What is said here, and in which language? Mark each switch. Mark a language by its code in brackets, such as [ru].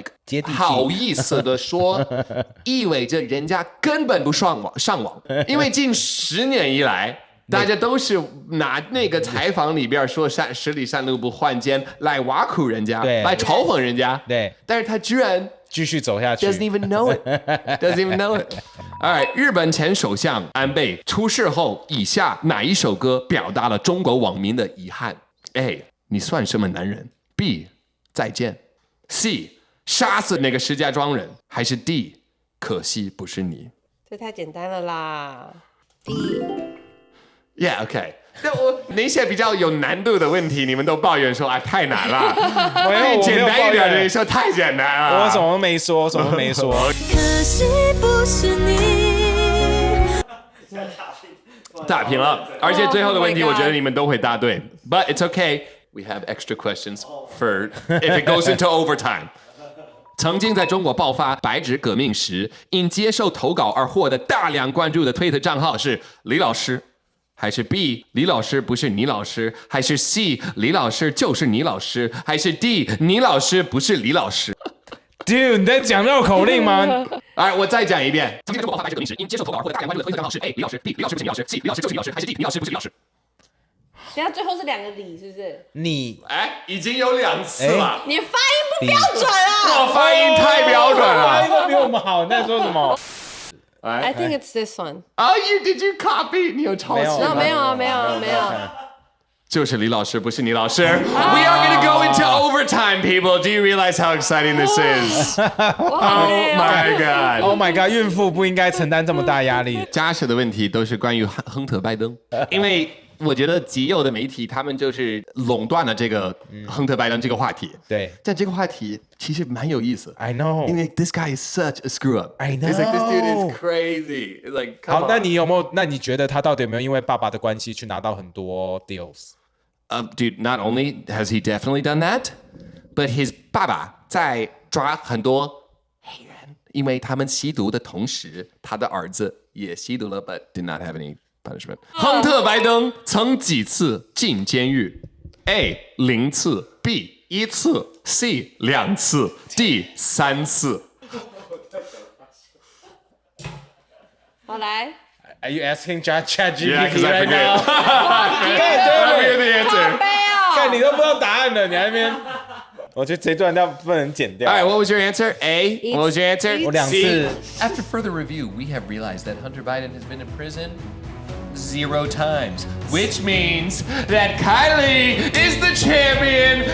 [zh] 接地气好意思的说，意味着人家根本不上网，因为近10年以来。大家都是拿那个采访里边说十里山路不换肩来挖苦人家，来嘲讽人家。对，但是他居然继续走下去 [en] ，doesn't even know it，doesn't even know it。 All right， [zh] 日本前首相安倍出事后，以下哪一首歌表达了中国网民的遗憾 ？A. 你算什么男人 ？B. 再见 ？C. 杀死那个石家庄人，还是 D. 可惜不是你？这太简单了啦。D。 [en] Yeah, OK。 [zh] 那些比较有难度的问题，你们都抱怨说啊太难了。没有，简单一点的，你说太简单了。我什么没说，什么没说。可惜不是你。打平了，而且最后的问题，我觉得你们都会答对。 [en] But it's okay. We have extra questions for if it goes into overtime. [zh] 曾经在中国爆发白纸革命时，因接受投稿而获得大量关注的推特账号是李老师。还是 B 李老师不是倪老师，还是 C 李老师就是倪老师，还是 D 倪老师不是李老师？ Dude， 你在讲绕口令吗？哎，我再讲一遍。曾经在中国爆发白纸革命时，因接受投稿而获得大量关注的推特账号是 A 李老师 ，B 李老师不是倪老师 ，C 李老师就是倪老师，还是 D 倪老师不是李老师？等下最后是2个李，是不是？你已经有2次了。你发音不标准啊！我发音太标准了，发音都比我们好，你在说什么？ [en] I think it's this one. Oh, did you copy? [zh] 你有抄袭吗？没有。就是李老师，不是倪老师。 [en] We are going to go into overtime, people. Do you realize how exciting this is? Oh my god! Oh my god! [zh] 孕妇不应该承担这么大压力。家事的问题都是关于亨特·拜登，因为我觉得极右的媒体他们就是垄断了这个亨特·拜登这个话题。对，但这个话题其实蛮有意思。 [en] I know， [zh] 因为 [en] this guy is such a screw up. I know. It's like this dude is crazy. It's like, come on. [zh] 好，那你有没有？那你觉得他到底有没有因为爸爸的关系去拿到很多 deals？ [en] Dude, not only has he definitely done that, but his [zh] 爸爸在抓很多黑人，因为他们吸毒的同时，他的儿子也吸毒了 [en] ，but did not have any punishment. [zh] 亨特·拜登曾几次进监狱 ？A 0次 ，B 1次 ，C 2次 ，D 3次。好来。 [en] Are you asking ChatGPT Yeah, because I right now? forget. I forget the answer. [zh] 看你都不知道答案了，你还在那边。我觉得这段要不能剪掉。 [en] All right, what was your answer? A. What was your answer? [zh] 我2次。 [en] After further review, we have realized that Hunter Biden has been in prison 0 times, which means that Kylie is the champion.